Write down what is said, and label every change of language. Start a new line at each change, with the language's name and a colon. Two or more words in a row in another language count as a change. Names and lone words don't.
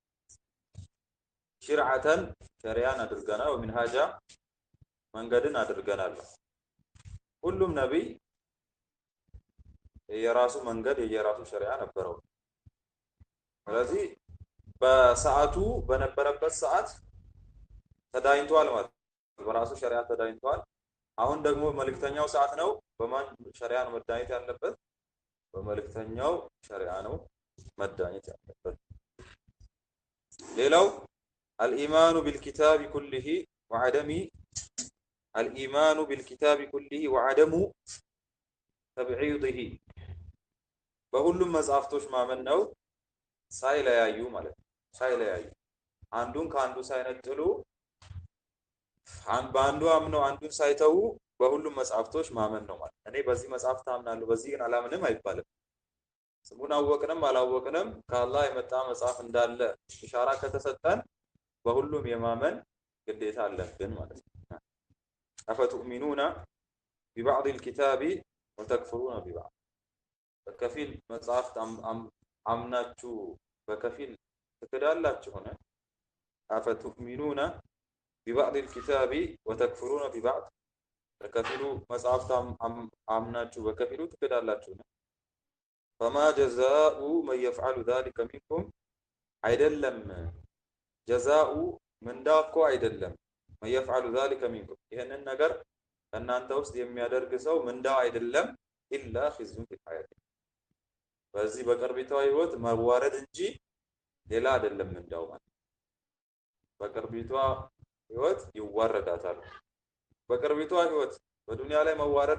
Amharic: ሽርዓተን ሸሪዓን አድርገናል ወሚንሃጃ መንገድን አድርገናል። ሁሉም ነብይ የራሱ መንገድ የራሱ ሸሪዓ ነበረው። ስለዚህ በሰዓቱ በነበረበት ሰዓት ተዳኝቷል ማለት በራሱ ሸሪዓ ተዳኝቷል። አሁን ደግሞ መልእክተኛው ሰዓት ነው። በማን ሸሪዓ ነው መዳኘት ያለበት? በመልእክተኛው ሸሪዓ ነው መዳኘት ያለበት። ሌላው
Arabic: الإيمان بالكتاب كله وعدم الإيمان بالكتاب كله وعدم تبعيضه
Amharic: በሁሉም መጽሐፍቶች ማመን ነው ሳይለያዩ ማለት ነው። ሳይለያዩ አንዱን ከአንዱ ሳይነጥሉ በአንዱ አምነው አንዱን ሳይተው በሁሉም መጽሐፍቶች ማመን ነው ማለት። እኔ በዚህ መጽሐፍ ታምናለሁ በዚህ ግን አላምንም አይባልም። ስሙን አወቅንም አላወቅንም ከአላህ የመጣ መጽሐፍ እንዳለ ኢሻራ ከተሰጠን በሁሉም የማመን ግዴታ አለብን ማለት ነው።
Arabic: أفتؤمنون ببعض الكتاب وتكفرون ببعض
Amharic: በከፊል መጽሐፍ አምናችሁ በከፊል ትክዳላችሁ ሆነ
Arabic: أفتؤمنون ببعض الكتاب وتكفرون ببعض
Amharic: በከፊሉ መጽሐፍ አምናችሁ በከፊሉ ትክዳላችሁ ነው።
Arabic: فما جزاء من يفعل ذلك منكم
Amharic: አይደለም ጀዛኡ ምንዳኮ አይደለም
Arabic: من يفعل ذلك منكم
Amharic: ይሄንን ነገር ከእናንተ ውስጥ የሚያደርግ ሰው ምንዳው አይደለም
Arabic: إلا خزي في الحياة
Amharic: በዚህ በቅርቢቷ ህይወት መዋረድ እንጂ ሌላ አይደለም ምንዳው ማለት በቅርቢቷ ህይወት ይዋረዳታል በቅርቢቷ ህይወት በዱንያ ላይ መዋረድ